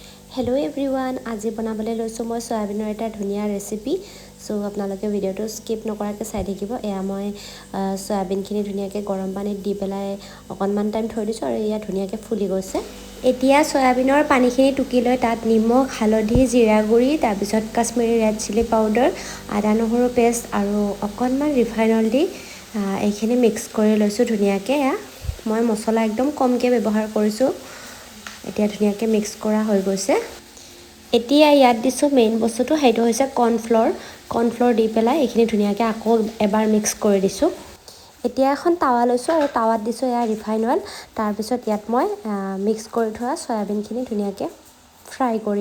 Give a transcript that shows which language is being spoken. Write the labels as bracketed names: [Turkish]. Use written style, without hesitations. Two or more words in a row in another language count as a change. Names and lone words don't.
[English] hello everyone [Assamese] আজি বনাবলৈ লৈছোঁ মই ছয়াবিনৰ এটা ধুনীয়া ৰেচিপি ছো আপোনালোকে ভিডিঅ'টো স্কিপ নকৰাকৈ চাই থাকিব এয়া মই ছয়াবিনখিনি ধুনীয়াকৈ গৰম পানীত দি পেলাই অকণমান টাইম থৈ দিছোঁ আৰু এয়া ধুনীয়াকৈ ফুলি গৈছে এতিয়া ছয়াবিনৰ পানীখিনি টুকি লৈ তাত নিমখ হালধি জিৰা গুড়ি তাৰ পিছত কাশ্মীৰী [English] red chili powder [Assamese] আদা নহৰু পেষ্ট আৰু অকণমান [English] refine oil [Assamese] দি এখিনি মিক্স কৰি লৈছো ধুনীয়াকৈ য়া মই মছলা একদম কমকে ব্যৱহাৰ কৰিছো এতিয়া ধুনিয়াকে মিক্স কৰা হৈ গৈছে এতিয়া ইয়াত দিছো মেইন বস্তুটো হেইটো হৈছে কৰ্নফ্লোৰ দি পেলাই এখিনি ধুনিয়াকে আকৌ এবাৰ মিক্স কৰি দিছো এতিয়া এখন তাৱা লৈছো আৰু তাৱাত দিছো ইয়া ৰিফাইন অইল তাৰ পিছত ইয়াত মই মিক্স কৰি থোৱা সয়াবিনখিনি ধুনিয়াকে ফ্ৰাই কৰি